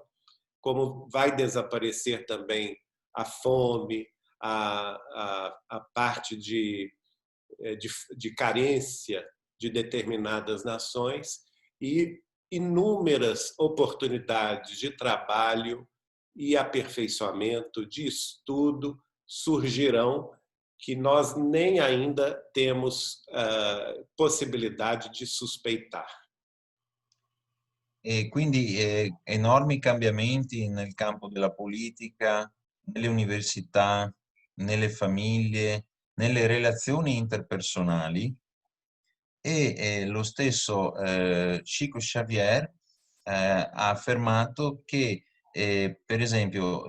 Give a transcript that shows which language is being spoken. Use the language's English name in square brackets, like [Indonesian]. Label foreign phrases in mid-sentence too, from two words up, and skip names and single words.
[Portuguese] como vai desaparecer também a fome, a parte de carência de determinadas nações e inúmeras oportunidades de trabalho e aperfeiçoamento, de estudo, surgirão que nós nem ainda temos possibilidade de suspeitar. [Italian] E quindi enormi cambiamenti nel campo della politica, nelle università, nelle famiglie, nelle relazioni interpersonali e lo stesso Chico Xavier ha affermato che per esempio